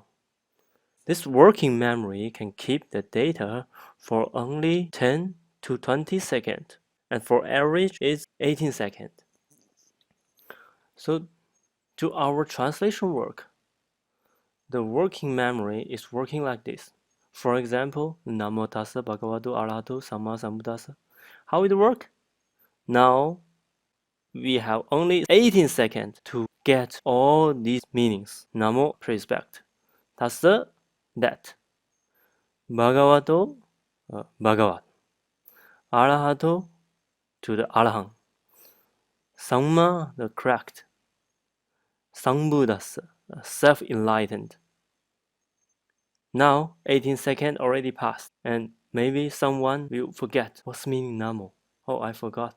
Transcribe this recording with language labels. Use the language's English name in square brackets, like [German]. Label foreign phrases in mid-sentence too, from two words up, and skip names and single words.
[English] This working memory can keep the data for only 10 to 20 seconds, and for average is 18 seconds. So to our translation work, the working memory is working like this. For example, [Pali] Namo tassa bhagavato arahato samma sambuddhassa. [English] How it work? Now we have only 18 seconds to get all these meanings. Namo, respect. Tassa, that. [Pali] Bhagavato, Bhagavat. Arahato, [English] to the Arahant. [Pali] Samma, [English] the correct. Sambuddhassa, self-enlightened. Now 18 seconds already passed, and maybe someone will forget what's meaning namo. Oh, I forgot.